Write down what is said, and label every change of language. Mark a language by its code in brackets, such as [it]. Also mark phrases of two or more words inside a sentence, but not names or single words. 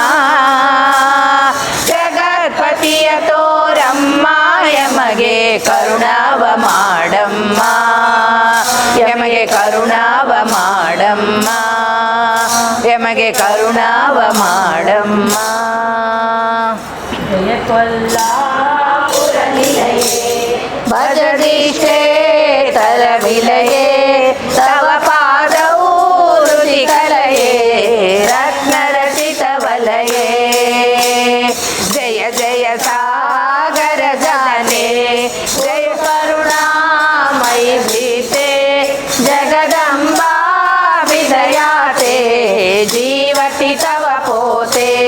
[kn] ಜಗತ್ಪತಿಯ ತೋರಮ್ಮ ಯಮಗೆ ಕರುಣಾವ ಮಾಡಮ್ಮ ಯಮಗೆ ಕರುಣಾವ ಮಾಡಮ್ಮ ಯಮಗೆ ಕರುಣಾವ ಮಾಡಮ್ಮ [sa] ಜಯ ಕೊಲ್ಲಾಪುರ ನಿಲಯೇ ಭಜದಿಷ್ಟೇ ತರ ವಿಲಯೇ ತವ ಪಾದವು ರುಚಿ ಕಲಯೇ ರತ್ನ ರಚಿತ ವಲಯೇ ಜಯ ಜಯ ಸಾಗರ ಜಾನೆ ಜಯ ಕರುಣಾಮಯಿ ಭೀತೆ ಜಗದಂಬಾ ವಿದಯಾತೆ ಜೀವತಿ ತವ ಪೋತೆ